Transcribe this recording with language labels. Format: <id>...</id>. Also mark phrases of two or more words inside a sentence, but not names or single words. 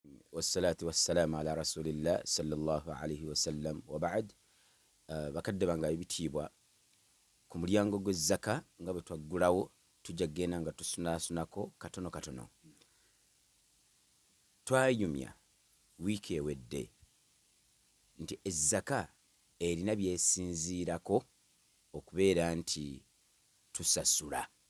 <ar>والصلاة والسلام على رسول الله صلى الله عليه وسلم وبعد.</ar> <lg>Bakadde bange ebitiibwa ku mulyango gw'ezzaka nga bwe twaggulawo tujja kgenda nga tusunasunako katono katono. Twayumya wiiki ewedde nti ezzaka erina byesinziirako okubeera nti tusasula.</lg>